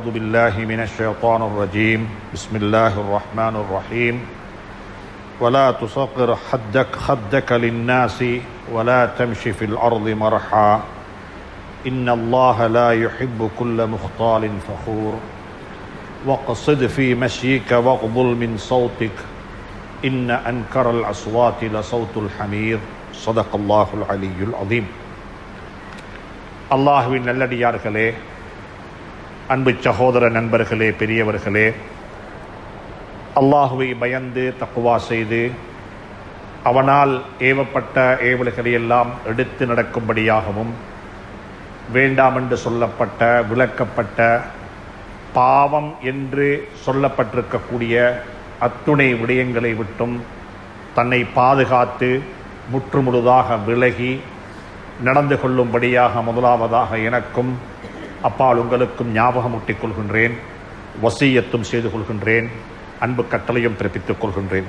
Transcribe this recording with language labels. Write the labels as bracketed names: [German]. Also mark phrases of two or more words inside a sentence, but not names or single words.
[Arabic] بالله من الشيطان الرجيم بسم الله الرحمن الرحيم ولا تصغر خدك للناس ولا تمشي في الأرض مرحا إن الله لا يحب كل مختال فخور واقصد في مشيك واغضل من صوتك إن أنكر الأصوات لصوت الحمير صدق الله العلي العظيم. [Tamil] அல்லாஹ்வின் நல்லடியார்களே, அன்பு சகோதர நண்பர்களே, பெரியவர்களே, அல்லாஹுவை பயந்து தக்வா செய்து அவனால் ஏவப்பட்ட ஏவல்களை எல்லாம் எடுத்து நடக்கும்படியாகவும் வேண்டாம் என்று சொல்லப்பட்ட விளக்கப்பட்ட பாவம் என்று சொல்லப்பட்டிருக்கக்கூடிய அத்துணை விடயங்களை விட்டும் தன்னை பாதுகாத்து முற்றுமுழுதாக விலகி நடந்து கொள்ளும்படியாக முதலாவதாக எனக்கும் அப்பால் உங்களுக்கும் ஞாபகமூட்டிக் கொள்கின்றேன், வசியத்தும் செய்து கொள்கின்றேன், அன்பு கட்டளையும் பிறப்பித்துக் கொள்கின்றேன்.